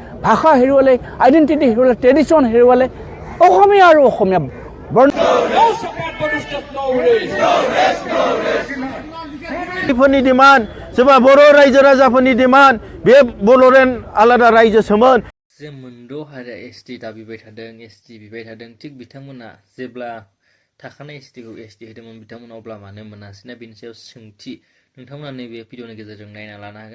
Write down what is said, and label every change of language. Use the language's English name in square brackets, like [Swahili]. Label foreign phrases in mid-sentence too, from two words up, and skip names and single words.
[Assamese] ভাষা হেৰুৱালে, আইডেণ্টিটি হেৰুৱালে, ট্ৰেডিশ্যন হেৰুৱালে। অসমীয়া আৰু অসমীয়া [Bodo] फोरनि डिमान्ड सोरबा बर' रायजो राजाफोरनि डिमान्ड बे बड'लेण्ड आलादा रायजोसोमोन। जे मोनद' हारिया एसटि दाबिबाय थादों, एसटि बिबाय थादों, थिग बिथांमोना जेब्ला थाखानाय एसटिखौ एसटि होदोंमोन बिथांमोना अब्ला मानो मोनासैना बेनि सायाव सोंथि नोंथांमोना नैबे भिडिअनि गेजेरजों नायना लानो हागोन।